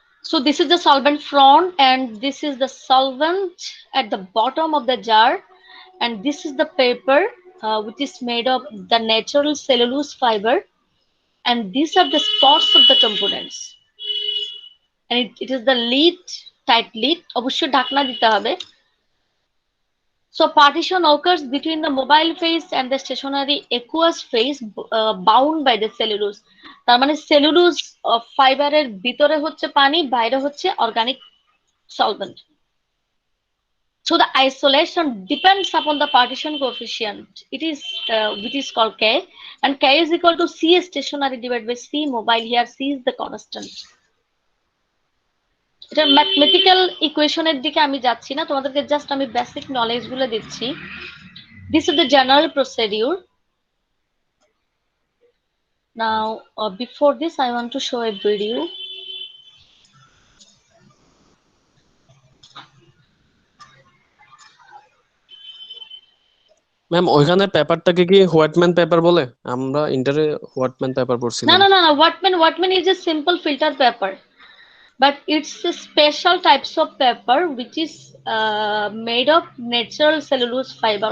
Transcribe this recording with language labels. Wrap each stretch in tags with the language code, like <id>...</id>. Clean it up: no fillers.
<en>So this is the solvent front, and this is the solvent at the bottom of the jar, and this is the paper which is made of the natural cellulose fiber, and these are the spots of the components, and it is the lid, tight lid,</en> <bn>অবশ্যই ঢাকনা দিতে হবে।</bn> <en>So partition occurs between the mobile phase and the stationary aqueous phase bound by the cellulose.</en> <bn>তার মানে cellulose ফাইবারের ভিতরে হচ্ছে পানি, বাইরে হচ্ছে organic solvent.</bn> <en>So the isolation depends upon the partition coefficient. It is which is called K, and K is equal to C stationary divided by C mobile. Here C is the constant.</en> <bn>এটা mathematical ইকুয়েশনের দিকে আমি যাচ্ছি না, তোমাদেরকে just আমি basic knowledge গুলো দিচ্ছি।</bn> <en>This is the general procedure. Now, before this, I want to show a video.</en> <bn>Ma'am ওইখানে পেপারটাকে কি হোয়াইটম্যান পেপার বলে? আমরা ইন্টারে হোয়াইটম্যান পেপার</bn> <en>No,</en> <bn>পড়ছিলাম।</bn> <en>no, no, no. Whatman is a simple filter paper, but it's a special types of paper which is made of natural cellulose fiber.</en>